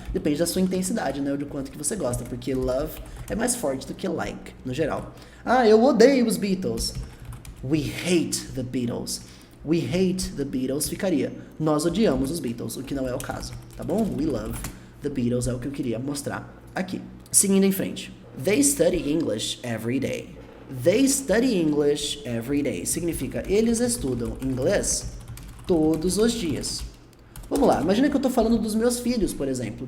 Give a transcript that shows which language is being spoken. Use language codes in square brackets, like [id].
[pt] Depende da sua intensidade, né? Do quanto que você gosta, porque love é mais forte do que like, no geral. Ah, eu odeio os Beatles. [en] We hate the Beatles. We hate the Beatles [pt] ficaria. Nós odiamos os Beatles, o que não é o caso, tá bom? [en] We love the Beatles [pt] é o que eu queria mostrar aqui. Seguindo em frente. [en] They study English every day. They study English every day. [pt] Significa, eles estudam inglês todos os dias. Vamos lá, imagina que eu estou falando dos meus filhos, por exemplo.